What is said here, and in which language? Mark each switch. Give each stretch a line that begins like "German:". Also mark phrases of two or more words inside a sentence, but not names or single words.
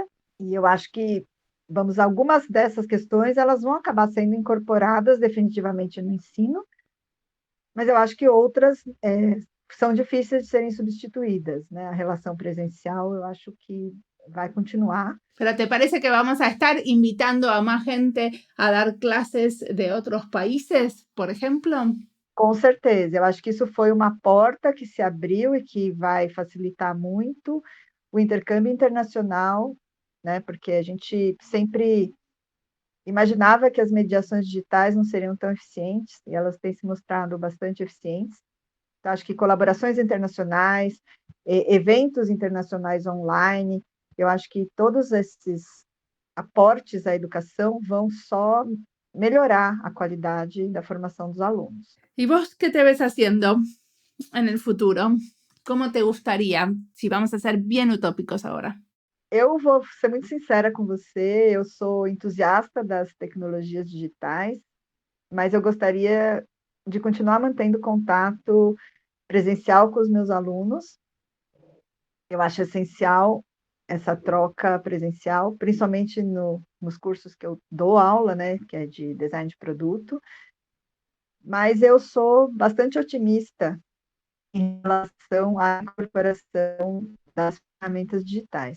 Portuguese: E eu acho que algumas dessas questões elas vão acabar sendo incorporadas definitivamente no ensino, mas eu acho que outras são difíceis de serem substituídas, né? A relação presencial, eu acho que vai continuar.
Spanish: ¿Pero te parece que vamos a estar invitando a más gente a dar clases de otros países, por ejemplo?
Portuguese: Com certeza, eu acho que isso foi uma porta que se abriu e que vai facilitar muito o intercâmbio internacional, né? Porque a gente sempre imaginava que as mediações digitais não seriam tão eficientes, e elas têm se mostrado bastante eficientes. Então, acho que colaborações internacionais, eventos internacionais online, eu acho que todos esses aportes à educação vão só melhorar a qualidade da formação dos alunos.
Spanish: ¿Y vos qué te ves haciendo en el futuro? ¿Cómo te gustaría? Si vamos a ser bien utópicos ahora.
Portuguese: Eu vou ser muito sincera com você, eu sou entusiasta das tecnologias digitais, mas eu gostaria de continuar mantendo contato presencial com os meus alunos. Eu acho essencial essa troca presencial, principalmente nos cursos que eu dou aula, né, que é de design de produto, mas eu sou bastante otimista em relação à incorporação das ferramentas digitais.